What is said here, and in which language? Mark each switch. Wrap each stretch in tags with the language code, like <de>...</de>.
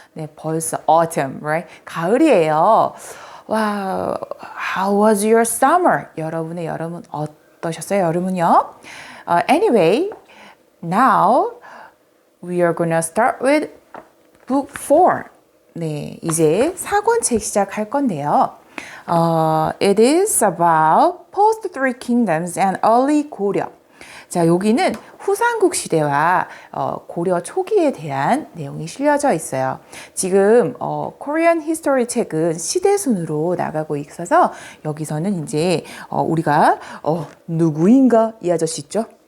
<ko>네, 벌써</ko> <en>autumn, right?</en> <ko>가을이에요. 와,</ko> <en>how was your summer?</en> <ko>여러분의 여름은 어떠셨어요? 여름은요?</ko> <en>Anyway, now we are gonna start with book 4.</en> <ko>네, 이제 4권책 시작할 건데요.</ko> <en>It is about post Three Kingdoms and early 고려.</en> <ko>자, 여기는 후삼국 시대와 고려 초기에 대한 내용이 실려져 있어요. 지금 Korean History 책은 시대 순으로 나가고 있어서 여기서는 이제 우리가 누구인가 이 아저씨 있죠?</ko>